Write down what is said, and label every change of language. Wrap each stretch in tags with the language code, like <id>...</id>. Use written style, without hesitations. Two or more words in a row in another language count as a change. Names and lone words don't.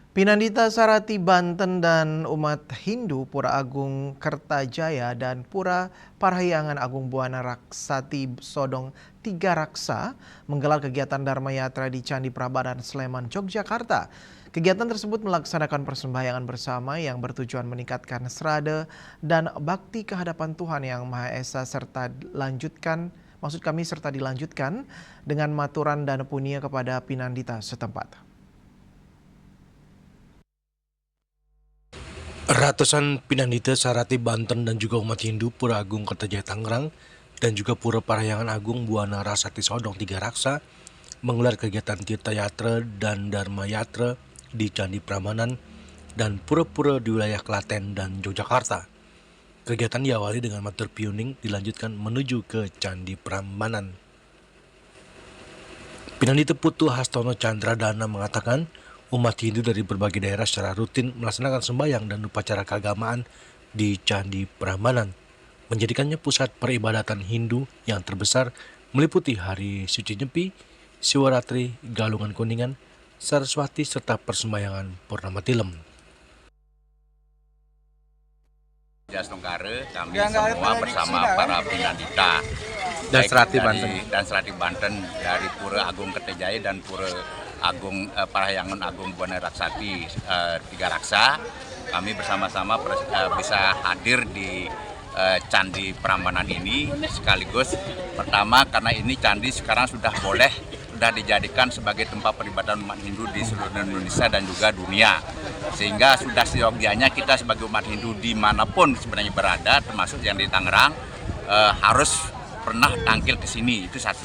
<id>Pinandita Sarati Banten dan umat Hindu Pura Agung Kertajaya dan Pura Parahyangan Agung Buana Raksati Sodong Tiga Raksa menggelar kegiatan Dharma Yatra di Candi Prambanan Sleman, Yogyakarta. Kegiatan tersebut melaksanakan persembahyangan bersama yang bertujuan meningkatkan serada dan bakti kehadapan Tuhan Yang Maha Esa serta dilanjutkan dengan maturan dan punia kepada Pinandita setempat. Ratusan Pinandita Sarati Banten dan juga umat Hindu Pura Agung Kertajaya Tangerang dan juga Pura Parahyangan Agung Buana Raksati Sodong Tiga Raksa menggelar kegiatan Tirta Yatra dan Dharma Yatra di Candi Prambanan dan pura-pura di wilayah Klaten dan Yogyakarta. Kegiatan diawali dengan matur piuning dilanjutkan menuju ke Candi Prambanan. Pinandita Putu Hastono Chandra Dana mengatakan umat Hindu dari berbagai daerah secara rutin melaksanakan sembahyang dan upacara keagamaan di Candi Prambanan, menjadikannya pusat peribadatan Hindu yang terbesar meliputi Hari Suci Nyepi, Siwaratri, Galungan Kuningan, Saraswati serta persembahyangan Purnama Tilem. Jasnegara kami semua bersama para Pinandita Dan Serati Banten. Dan Serati Banten dari Pura Agung Kertajaya dan Pura Agung Parahyangan Agung Buana Raksati Tiga Raksa, kami bersama-sama bisa hadir di Candi Prambanan ini sekaligus pertama karena ini candi sekarang sudah dijadikan sebagai tempat peribadatan umat Hindu di seluruh Indonesia dan juga dunia, sehingga sudah seyogianya kita sebagai umat Hindu dimanapun sebenarnya berada, termasuk yang di Tangerang, harus pernah tampil ke sini. Itu satu.</id>